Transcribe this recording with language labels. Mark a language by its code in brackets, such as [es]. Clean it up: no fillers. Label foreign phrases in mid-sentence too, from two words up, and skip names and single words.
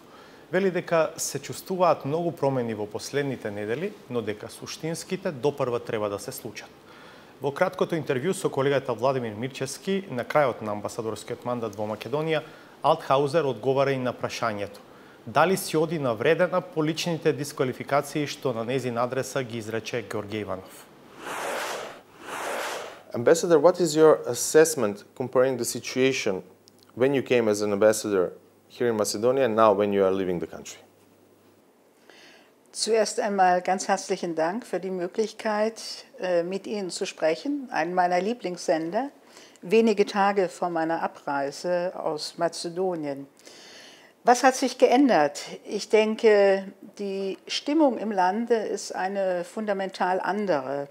[mk] Вели дека се чувствуваат многу промени во последните недели, но дека суштинските допрва треба да се случат. Во краткото интервју со колегата Владимир Мирчевски на крајот на амбасадорскиот мандат во Македонија, Алтхаузер одговара и на прашањето дали си оди навредена по личните дисквалификации што на незин адреса ги изрече Ѓорѓе Иванов. [en] Ambassador, what is your assessment comparing the situation when you came as an ambassador here in Macedonia and now when you are leaving the country? [de] Zuerst einmal ganz herzlichen Dank für die Möglichkeit, mit Ihnen zu sprechen, einen meiner Lieblingssender, wenige Tage vor meiner Abreise aus Mazedonien. Was hat sich geändert? Ich denke, die Stimmung im Lande ist eine fundamental andere.